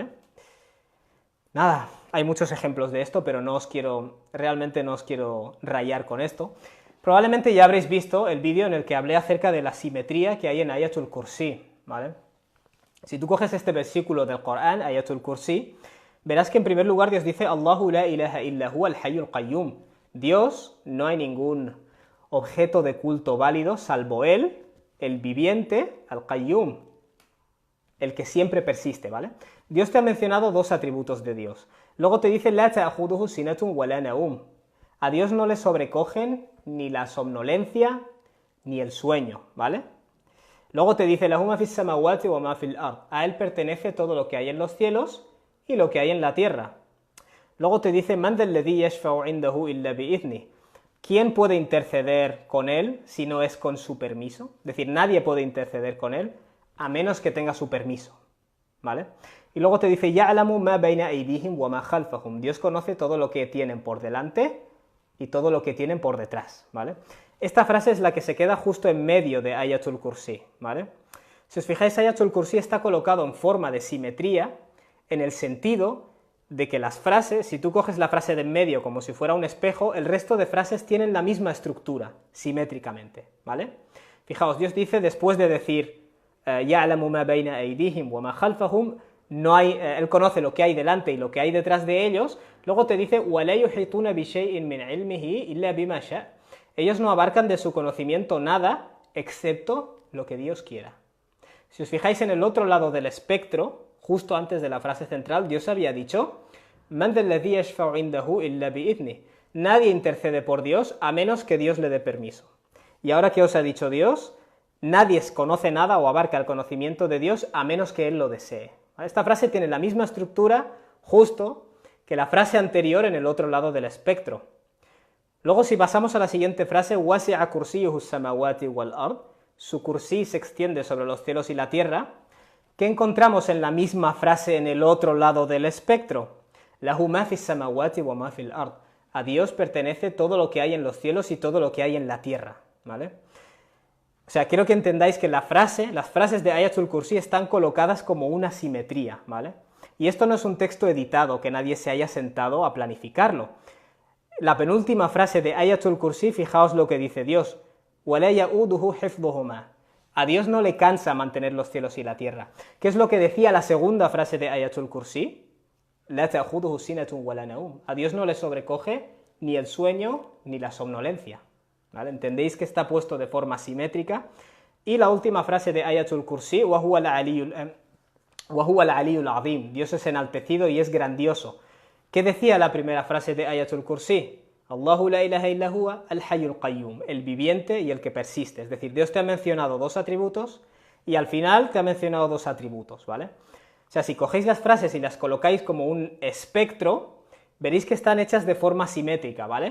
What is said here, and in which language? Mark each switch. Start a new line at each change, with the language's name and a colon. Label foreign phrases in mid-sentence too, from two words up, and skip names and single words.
Spanish: Nada, hay muchos ejemplos de esto, pero realmente no os quiero rayar con esto. Probablemente ya habréis visto el vídeo en el que hablé acerca de la simetría que hay en Ayatul Kursi, ¿vale? Si tú coges este versículo del Corán, Ayatul Kursi, verás que en primer lugar Dios dice
Arabic: الله لا إله إلا هو الحي القيوم.
Spanish: Dios, no hay ningún objeto de culto válido salvo Él, el viviente, al-qayyum, el que siempre persiste, ¿vale? Dios te ha mencionado dos atributos de Dios. Luego te dice
Arabic: لا تأخذه سنة ولا نوم.
Spanish: A Dios no le sobrecogen ni la somnolencia ni el sueño, ¿vale? Luego te dice
Arabic: له ما في السماوات وما في الأرض.
Spanish: A Él pertenece todo lo que hay en los cielos y lo que hay en la tierra. Luego te dice
Arabic: من ذا الذي يشفع عنده إلا بإذنه.
Spanish: ¿Quién puede interceder con Él si no es con su permiso? Es decir, nadie puede interceder con Él a menos que tenga su permiso, ¿vale? Y luego te dice
Arabic: يعلم ما بين أيديهم وما خلفهم.
Spanish: Dios conoce todo lo que tienen por delante y todo lo que tienen por detrás, ¿vale? Esta frase es la que se queda justo en medio de Ayatul Kursi, ¿vale? Si os fijáis, Ayatul Kursi está colocado en forma de simetría en el sentido de que las frases, si tú coges la frase de en medio como si fuera un espejo, el resto de frases tienen la misma estructura, simétricamente, ¿vale? Fijaos, Dios dice, después de decir
Arabic: يَعْلَمُ مَا بَيْنَ أَيْدِيهِمْ وَمَا خَلْفَهُم,
Spanish: no hay, él conoce lo que hay delante y lo que hay detrás de ellos. Luego te dice
Arabic: وَلَا يُحِيطُونَ بِشَيْءٍ مِّنْ عِلْمِهِ إِلَّا بِمَا شَاءَ.
Spanish: Ellos no abarcan de su conocimiento nada excepto lo que Dios quiera. Si os fijáis en el otro lado del espectro, justo antes de la frase central, Dios había dicho
Arabic: مَنْ ذَا الَّذِي يَشْفَعُ عِنْدَهُ إِلَّا بِإِذْنِهِ.
Spanish: Nadie intercede por Dios a menos que Dios le dé permiso. Y ahora que os ha dicho Dios, nadie conoce nada o abarca el conocimiento de Dios a menos que Él lo desee. Esta frase tiene la misma estructura, justo, que la frase anterior en el otro lado del espectro. Luego, si pasamos a la siguiente frase,
Arabic: وَسِعَ كُرْسِيُّهُ السَّمَاوَاتِ وَالْأَرْضِ,
Spanish: su kursí se extiende sobre los cielos y la tierra, ¿qué encontramos en la misma frase en el otro lado del espectro?
Arabic: لَهُ مَا فِي السَّمَاوَاتِ وَمَا فِي الْأَرْضِ.
Spanish: A Dios pertenece todo lo que hay en los cielos y todo lo que hay en la tierra, ¿vale? O sea, quiero que entendáis que las frases de Ayatul Kursi están colocadas como una simetría, ¿vale? Y esto no es un texto editado, que nadie se haya sentado a planificarlo. La penúltima frase de Ayatul Kursi, fijaos lo que dice Dios,
Arabic: وَلَا يَؤُودُهُ حِفْظُهُمَا.
Spanish: A Dios no le cansa mantener los cielos y la tierra. ¿Qué es lo que decía la segunda frase de Ayatul Kursi?
Arabic: لَا تَأْخُذُهُ سِنَةٌ وَلَا نَوْمٌ.
Spanish: A Dios no le sobrecoge ni el sueño ni la somnolencia. ¿Vale? Entendéis que está puesto de forma simétrica. Y la última frase de Ayatul Kursi,
Arabic: وَهُوَ الْعَلِيُّ الْعَظِيمُ.
Spanish: Dios es enaltecido y es grandioso. ¿Qué decía la primera frase de Ayatul Kursi?
Arabic: الله لا إله إلا هو الحي القيوم,
Spanish: el viviente y el que persiste. Es decir, Dios te ha mencionado dos atributos y al final te ha mencionado dos atributos, ¿vale? O sea, si cogéis las frases y las colocáis como un espectro, veréis que están hechas de forma simétrica, ¿vale?